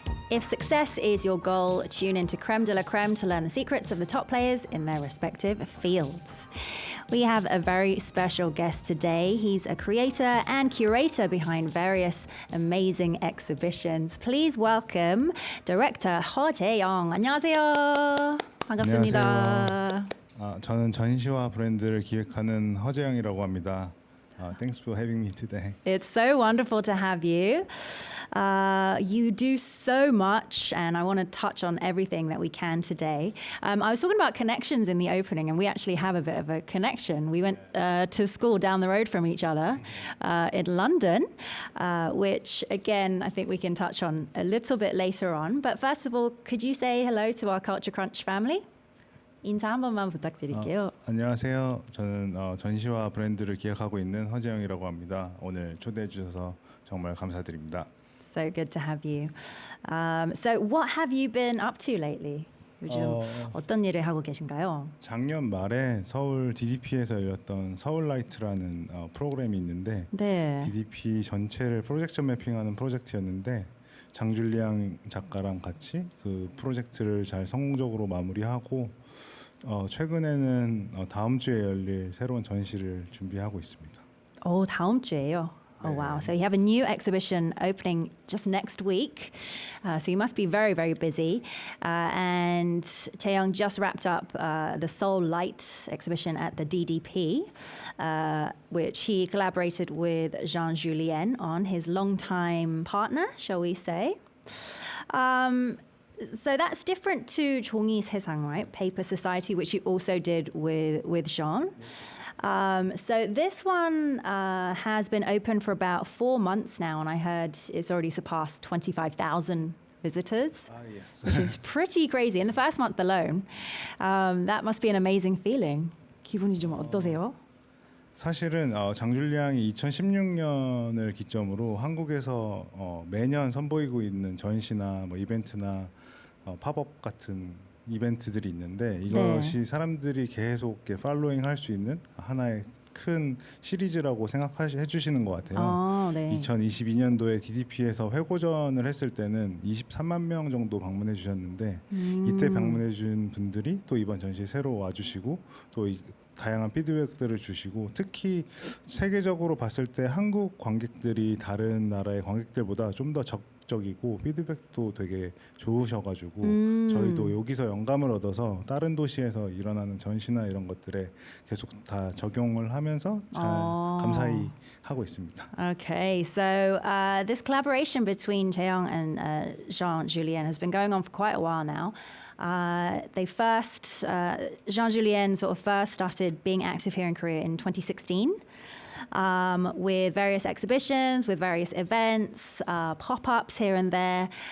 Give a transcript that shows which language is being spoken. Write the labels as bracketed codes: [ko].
[en] If success is your goal, tune into Creme de la Creme to learn the secrets of the top players in their respective fields. We have a very special guest today. He's a creator and curator behind various amazing exhibitions. Please welcome director Ho Jae-young. [ko] 안녕하세요. 반갑습니다. 안녕하세요. 저는 전시와 브랜드를 기획하는 허재영이라고 합니다. [en] Thanks for having me today. It's so wonderful to have you. You do so much, and I want to touch on everything that we can today. I was talking about connections in the opening, and we actually have a bit of a connection. We went to school down the road from each other in London, which, again, I think we can touch on a little bit later on. But first of all, could you say hello to our Culture Crunch family? [ko] 인사 한 번만 부탁드릴게요. 안녕하세요. 저는 전시와 브랜드를 기획하고 있는 허재영이라고 합니다. 오늘 초대해 주셔서 정말 감사드립니다. [en] So good to have you. So what have you been up to lately? [ko] 요즘 어떤 일을 하고 계신가요? 작년 말에 서울 DDP에서 열렸던 서울라이트라는 프로그램이 있는데 네. DDP 전체를 프로젝션 매핑하는 프로젝트였는데 장줄리앙 작가랑 같이 그 프로젝트를 잘 성공적으로 마무리하고 최근에는 다음 주에 열릴 새로운 전시를 준비하고 있습니다. 다음 주에요. [en] Oh wow! So you have a new exhibition opening just next week. So you must be very, very busy. And Taeyong just wrapped up the Soul Light exhibition at the DDP, which he collaborated with Jean Julien on, his longtime partner, shall we say. So that's different to [ko] 종이 세상, [en] right? Paper Society, which you also did with Jean. So this one has been open for about 4 months now, and I heard it's already surpassed 25,000 visitors, Yes. which is pretty crazy in the first month alone. That must be an amazing feeling. [ko] 기분이 좀 어떠세요? 사실은 장줄리앙이 2016년을 기점으로 한국에서 매년 선보이고 있는 전시나 뭐 이벤트나 팝업 같은 이벤트들이 있는데 이것이 사람들이 계속 팔로잉 할 수 있는 하나의 큰 시리즈라고 생각해 주시는 것 같아요. 네. 2022년도에 DDP에서 회고전을 했을 때는 23만 명 정도 방문해 주셨는데 이때 방문해 준 분들이 또 이번 전시에 새로 와주시고 또 다양한 피드백들을 주시고 특히 세계적으로 봤을 때 한국 관객들이 다른 나라의 관객들보다 좀 더 적극적이고 피드백도 되게 좋으셔가지고 저희도 여기서 영감을 얻어서 다른 도시에서 일어나는 전시나 이런 것들에 계속 다 적용을 하면서 잘 감사히 하고 있습니다. [en] Okay, so this collaboration between Taeyong and Jean Julien has been going on for quite a while now. Jean Julien sort of first started being active here in Korea in 2016 with various exhibitions, with various events, pop-ups here and there.